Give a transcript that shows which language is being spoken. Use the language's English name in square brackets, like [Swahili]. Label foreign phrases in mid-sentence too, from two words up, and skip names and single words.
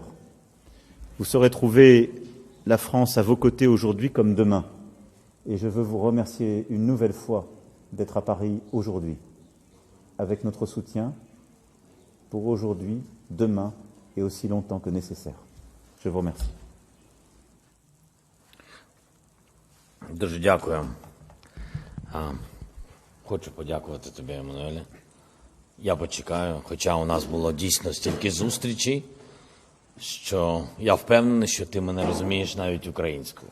[French] Vous saurez trouver la France à vos côtés aujourd'hui comme demain. Et je veux vous remercier une nouvelle fois d'être à Paris aujourd'hui, avec notre soutien pour aujourd'hui, demain et aussi longtemps que nécessaire. Je vous remercie. [Ukrainian] Дуже дякую. Хочу подякувати тобі, Еммануеле. Я почекаю, хоча у нас було дійсно стільки зустрічей, що я впевнений, що ти мене розумієш навіть українською.